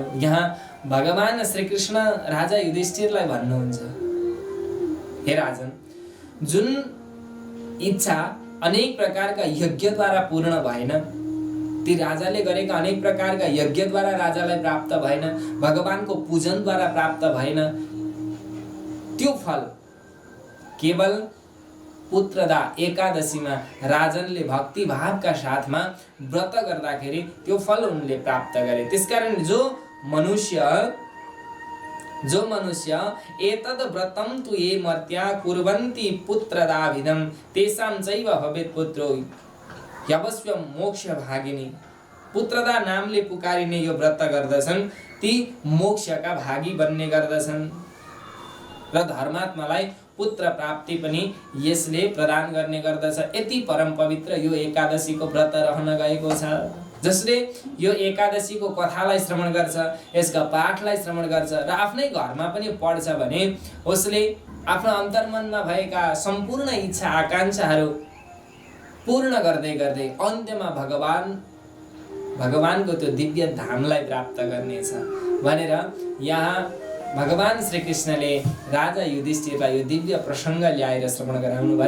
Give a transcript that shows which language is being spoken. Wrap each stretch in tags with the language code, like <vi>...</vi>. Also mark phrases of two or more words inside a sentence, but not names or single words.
<ne>यहाँ भगवान श्रीकृष्ण राजा युधिष्ठिरलाई भन्नुहुन्छ, हे राजन, जुन इच्छा अनेक प्रकारका यज्ञद्वारा पूर्ण भएन, ती राजाले गरेका अनेक प्रकारका यज्ञद्वारा राजालाई प्राप्त भएन, भगवानको पूजनद्वारा प्राप्त भएन, त्यो फल केवल पुत्रदा एकादशीमा राजनले भक्ति भावका साथमा व्रत गर्दाखेरि त्यो फल उनले प्राप्त गरे। त्यसकारण जो मनुष्य</ne> <sa>एतद् व्रतं तु ये मर्त्या कुर्वन्ति पुत्रदाभिधं तेषां चैव भवेत् पुत्रो यवस्वं मोक्ष भागिनी।</sa> <ne>पुत्रदा नामले पुकारिने यो व्रत गर्दछन् ती मोक्षका भागी बन्ने गर्दछन् र धर्मात्मालाई पुत्र प्राप्ति पनि यसले प्रदान गर्ने गर्दछ। यति परम पवित्र यो एकादशीको व्रत रहन गएको छ। जसले यो एकादशीको कथालाई श्रवण गर्छ, यसका पाठलाई श्रवण गर्छ र आफ्नै घरमा पनि पढ्छ भने उसले आफ्नो अन्तर्मनमा भएका सम्पूर्ण इच्छा आकांक्षाहरू पूर्ण गर्दै गर्दै अन्त्यमा भगवानको त्यो दिव्य धामलाई प्राप्त गर्नेछ भनेर यहाँ भगवान श्रीकृष्णले राजा युधिष्ठिरलाई यो दिव्य प्रसङ्ग ल्याएर श्रवण गराउनु भयो।</ne>